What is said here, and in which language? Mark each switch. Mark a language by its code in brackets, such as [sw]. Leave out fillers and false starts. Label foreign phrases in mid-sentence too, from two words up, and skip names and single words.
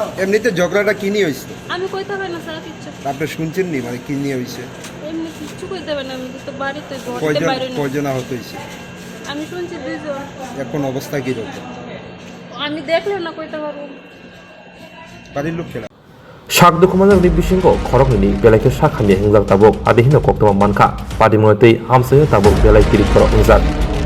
[bn] এমনিতে ঝগড়াটা কি নিয়ে হয়েছে? আমি কইতে পারি না স্যার কিচ্ছু আপনি শুনছেন নি মানে কি নিয়ে হয়েছে? এমনি কিচ্ছু কইতে পারি না আমি তো বাড়িতে ঘরতে বাইরে না। কয়জন আহত হয়েছে? আমি শুনছি 2 জন। এখন অবস্থা কিরকম? আমি দেখলে না কইতে পারবো। বাড়ির লোক ছিল [trp] sak dukumanang ni bisingo khorok ni belai ke sakhamni hingjak tabuk adihino koktoma manka padi monetei hamsayo tabuk belai kiri khorok hingjak